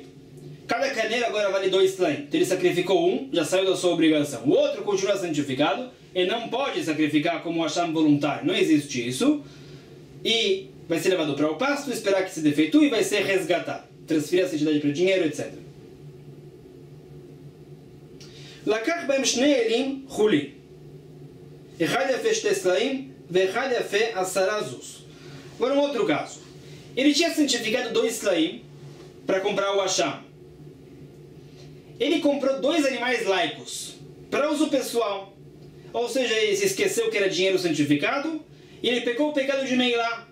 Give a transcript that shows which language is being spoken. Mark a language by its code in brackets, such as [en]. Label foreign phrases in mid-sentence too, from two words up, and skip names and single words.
[pt] Cada carneiro agora vale 2 slaim. Então, ele sacrificou um, já saiu da sua obrigação. O outro continua santificado, ele não pode sacrificar como asham voluntário. Não existe isso. E vai ser levado para o pasto, esperar que se defeitue e vai ser resgatado. Transferir a santidade para dinheiro, etc. [he] לקח בהם 2 אלים חולין. אחד יפה 2 סלעים ואחד יפה 10 זוז. [pt] Agora um outro caso. Ele tinha santificado 2 slaim para comprar o asham. Ele comprou 2 animais laicos para uso pessoal. Ou seja, ele se esqueceu que era dinheiro santificado e ele pecou o pecado de Meilá.